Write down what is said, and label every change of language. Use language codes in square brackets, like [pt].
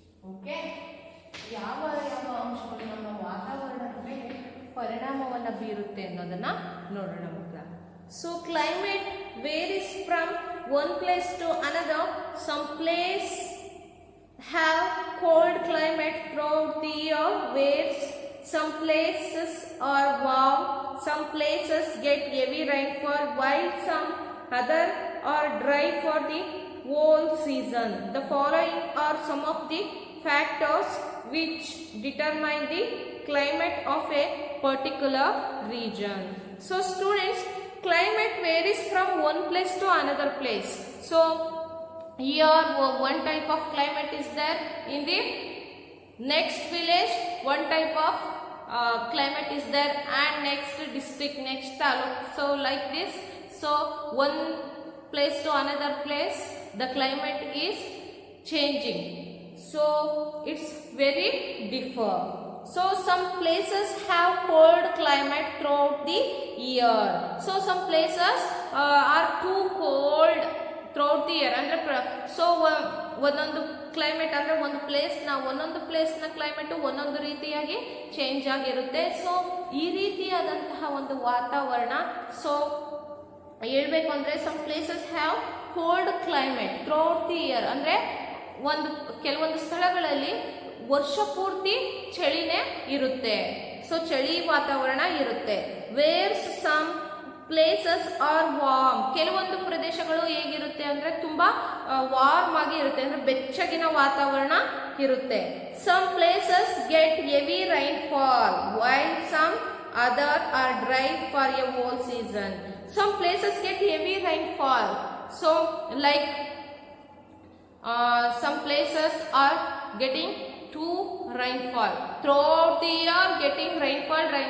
[kn] Okay, ಯಾವ ಅಂಶಗಳು ನಮ್ಮ ವಾತಾವರಣದ ಮೇಲೆ ಪರಿಣಾಮವನ್ನ ಬೀರುತ್ತೆ ಅನ್ನೋದನ್ನ ನೋಡೋಣ ಮಕ್ಕಳ. [en] So climate varies from one place to another. Some place have cold climate throughout the year, where some places are warm, some places get heavy rainfall, while some other are dry for the whole season. The following are some of the factors which determine the climate of a particular region. So students, climate varies from one place to another place. So here one type of climate is there, in the next village one type of climate is there, and next district, next taluk. So like this, so one place to another place the climate is changing. So it's very differ. So some places have cold climate throughout the year. So some places are too cold throughout the year. [kn] ಅಂದ್ರೆ so ಒಂದೊಂದು climate ಅಂದ್ರೆ ಒಂದೊಂದು ಪ್ಲೇಸ್ನ climate ಒಂದೊಂದು ರೀತಿಯಾಗಿ change ಆಗಿರುತ್ತೆ. So ಈ ರೀತಿಯಾದಂತಹ ಒಂದು ವಾತಾವರಣ. ಸೊ ಹೇಳ್ಬೇಕು ಅಂದ್ರೆ [en] some places have cold climate throughout the year, [kn] ಅಂದ್ರೆ ಕೆಲವೊಂದು ಸ್ಥಳಗಳಲ್ಲಿ ವರ್ಷ ಪೂರ್ತಿ ಚಳಿನೇ ಇರುತ್ತೆ. ಸೊ ಚಳಿ ವಾತಾವರಣ ಇರುತ್ತೆ. [en] where some places are warm, [kn] ಕೆಲವೊಂದು ಪ್ರದೇಶಗಳು ಹೇಗಿರುತ್ತೆ ಅಂದ್ರೆ ತುಂಬಾ ವಾರ್ಮ್ ಆಗಿ ಇರುತ್ತೆ, ಅಂದ್ರೆ ಬೆಚ್ಚಗಿನ ವಾತಾವರಣ ಇರುತ್ತೆ. [en] Some places get heavy rainfall, while some other are dry for a whole season. Some places get heavy rainfall. So like some places are getting too rainfall throughout the year, getting rainfall.